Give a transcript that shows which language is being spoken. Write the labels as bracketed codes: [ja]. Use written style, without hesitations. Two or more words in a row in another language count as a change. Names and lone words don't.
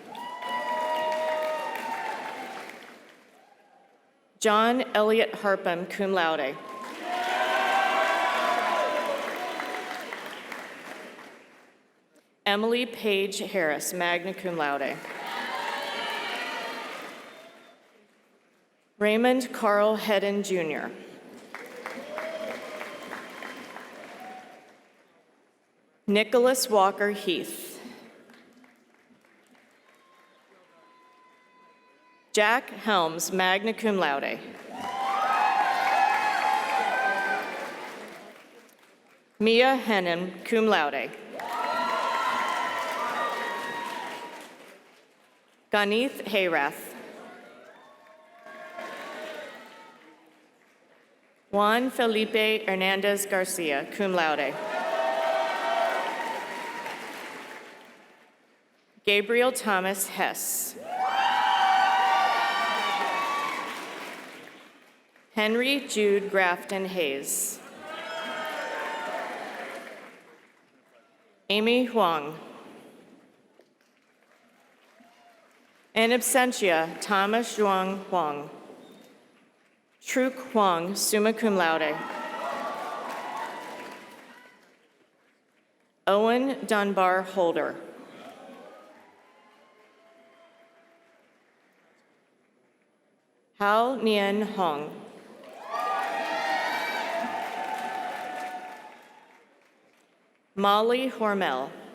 [en] John Elliott Harpham, [la] cum laude. [en] Emily Page Harris, [la] magna cum laude. [en] Raymond Carl Hedden, Jr. Nicholas Walker Heath. Jack Helms, [la] magna cum laude. [en] Mia Hennon, [la] cum laude. [en] Ganith Hayrath. Juan Felipe Hernandez Garcia, [la] cum laude. [en] Gabriel Thomas Hess. Henry Jude Grafton Hayes. Amy Huang. [la] In absentia, [en] Thomas Zhuang Huang. Truk Huang, [la] summa cum laude. [en] Owen Dunbar Holder. Hao Nian Hong. Molly Hormel.